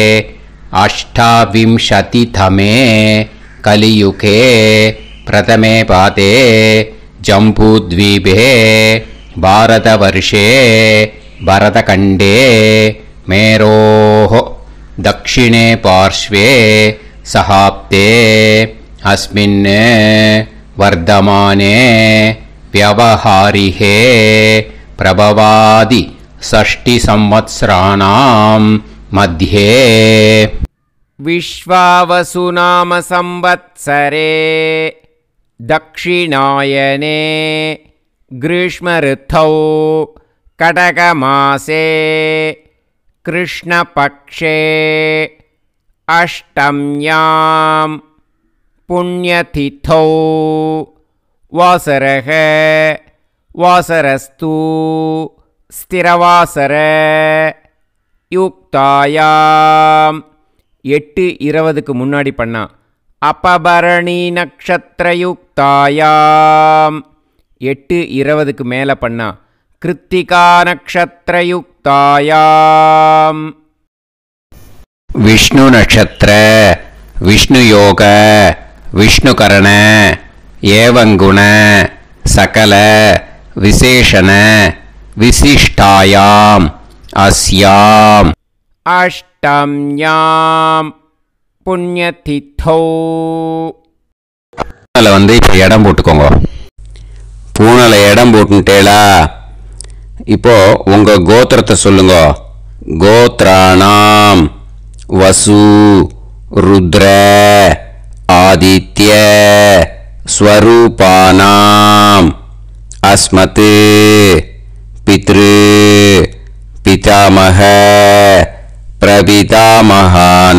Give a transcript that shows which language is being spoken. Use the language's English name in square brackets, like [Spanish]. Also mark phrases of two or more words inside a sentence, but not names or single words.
[Sanskrit] அஷ்டாவிம்சதிதமே கலியுகே பிரதமே பாதே ஜம்பூத்வீபே பாரதவர்ஷே பரதகண்டே மேரோः தக்ஷிணே பார்ஷ்வே சஹாப்தே அஸ்மின் வர்தமானே व्यवहारिहे प्रभवादि षष्टि संवत्सराणां मध्ये विश्वावसुनाम संवत्सरे दक्षिणायने ग्रीष्मऋतौ कटकमासे कृष्णपक्षे अष्टम्यां पुण्यतिथौ वासरः वासरस्तु स्थिरवासर [Tamil] युक्तायां 8:20க்கு முன்னாடி பண்ணா [Sanskrit] अपभरणी नक्षत्रयुक्तायां [Tamil] 8:20க்கு மேல பண்ணா [Sanskrit] कृत्तिका नक्षत्रयुक्तायां विष्णु नक्षत्र विष्णु योग विष्णुकरण एवं गुण सकल विशेषण विशिष्टायाम अस्याम अष्टम्यां पुण्यतिथौ [Tamil] வந்து இப்போ இடம் போட்டுக்கோங்க. பூனல இடம் போட்டுட்டேளா? இப்போ உங்க கோத்திரத்தை சொல்லுங்க. [Sanskrit] கோத்ராணாம் வசு ருத்ர ஆதித்ய ஸ்வரூபானாம் அஸ்மத் பித்ரு பிதாமஹ பிரபிதாமஹானாம்.